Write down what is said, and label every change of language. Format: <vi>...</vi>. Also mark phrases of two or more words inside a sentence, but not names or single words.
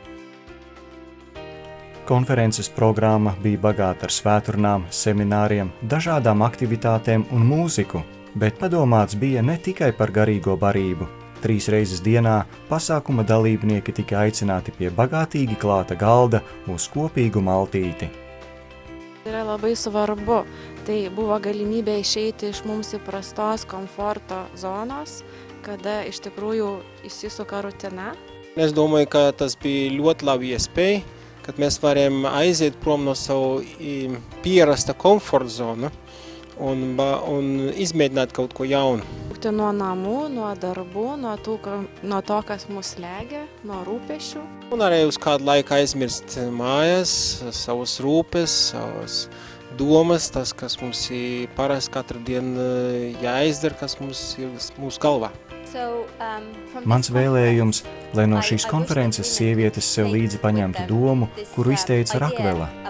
<lv>Konferences programma bija bagāta ar svēturnām, semināriem, dažādām aktivitātēm un mūziku, bet padomāts bija ne tikai par garīgo barību. 3 reizes dienā pasākuma dalībnieki tika aicināti pie bagātīgi klāta galda uz kopīgu maltīti.</lv> <lt>Yra labai svarbu, tai buvo galimybė išeiti iš mums įprastos komforto zonos, kada iš tikrųjų įsisuka rutina.</lt> <lv>Es domāju, ka tas bija ļoti labi iespēja, kad mēs varam aiziet prom no savu pierasta komforta zonu un izmēģināt kaut ko jaunu.</lv> <lt>Nuo namų, nuo darbų, nuo to, kas mus slegia, nuo rūpešių.</lt> <lv>Un arī uz kādu laiku aizmirst mājas, savas rūpes, savas domas, tas, kas mums ir parasti katru dienu jāizdara, kas mums ir mūsu galvā. Mans vēlējums, lai no šīs konferences sievietes sev līdzi paņemtu domu, kuru izteica Rakvela.</lv>